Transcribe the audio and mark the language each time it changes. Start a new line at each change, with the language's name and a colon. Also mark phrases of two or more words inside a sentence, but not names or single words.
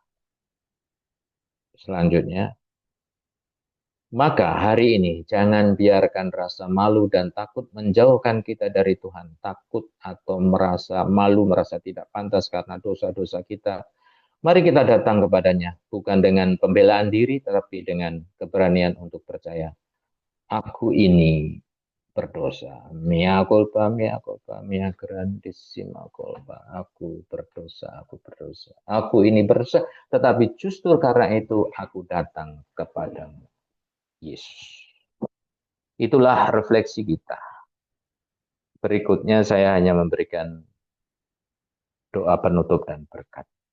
Indonesian: Selanjutnya, maka hari ini jangan biarkan rasa malu dan takut menjauhkan kita dari Tuhan. Takut atau merasa malu, merasa tidak pantas karena dosa-dosa kita. Mari kita datang kepadanya, bukan dengan pembelaan diri, tetapi dengan keberanian untuk percaya. Aku ini berdosa.
Latin: Mea culpa, mea culpa, mea grandissima culpa.
Indonesian: Aku berdosa, aku berdosa. Aku ini berdosa, tetapi justru karena itu aku datang kepadamu, Yesus. Itulah refleksi kita. Berikutnya saya hanya memberikan doa penutup dan berkat.